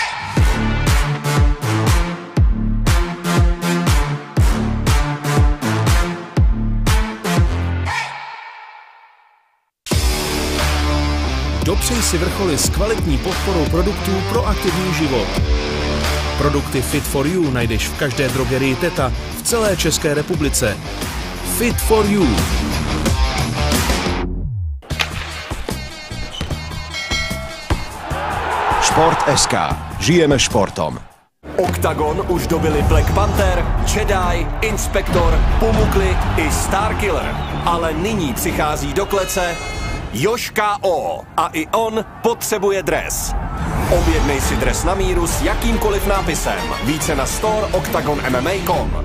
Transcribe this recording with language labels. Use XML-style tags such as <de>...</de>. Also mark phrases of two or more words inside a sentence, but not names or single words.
<cs>Dopřej si vrcholy s kvalitní podporou produktů pro aktivní život. Produkty Fit for You najdeš v každé drogerii Teta v celé České republice. Fit for You.</cs> <sk>Šport.sk. Žijeme športom.</sk> <cs>Oktagon už dobili Black Panther, Jedi, Inspektor, Pumukli i Starkiller. Ale nyní přichází do klece Joška O. A i on potřebuje dres. Objednej si dres na míru s jakýmkoliv nápisem. Více na store oktagonmma.com.</cs>